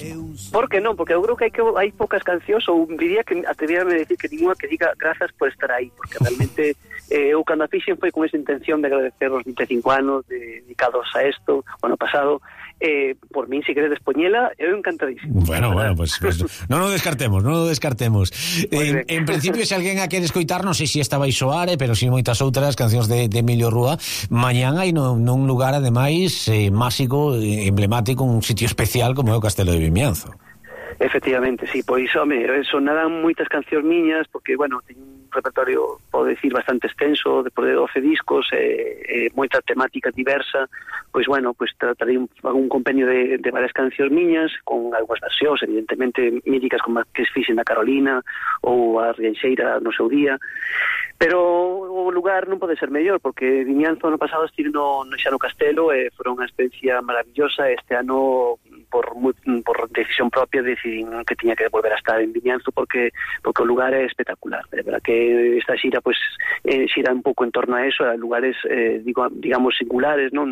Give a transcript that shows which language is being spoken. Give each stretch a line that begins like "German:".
Spanish: Pues, ¿por qué no? Porque yo creo que hay pocas canciones o un diría que atreverme a decir que ninguna que diga gracias por estar ahí,
Galician: porque realmente eu cando a fixen foi con esa intención de agradecer os 25 anos dedicados a esto, bueno, pasado. Por mí, si queredes poñela, eu encantadísimo. Bueno, ¿verdad? Bueno, pues non o descartemos. En principio, se alguén a quere escoitar, non sei se esta vai soar, pero si moitas outras cancións de Emilio Rúa, mañán hai nun lugar, ademais, máxico, emblemático, un sitio especial como é o Castelo de Vimianzo. Efectivamente, sí, pois, home, sonarán moitas cancións miñas, porque, bueno, teño un repertorio, podo decir, bastante extenso, depois de 12 discos, moita temática diversa, pois, bueno, pois, trataré un compendio de varias cancións miñas, con algúas versións, evidentemente, míticas como a que fixen a Carolina, ou a Rianxeira no seu día, pero o lugar non pode ser mellor, porque Vimianzo, ano pasado, estive no castelo, foi unha experiencia maravillosa, este ano...
Spanish: Por decisión propia decidí que tenía que volver a estar en Vimianzo porque el lugar es espectacular, de verdad que
Galician: esta xira pues xira
Spanish: un poco en torno a eso, a lugares digamos singulares, ¿no?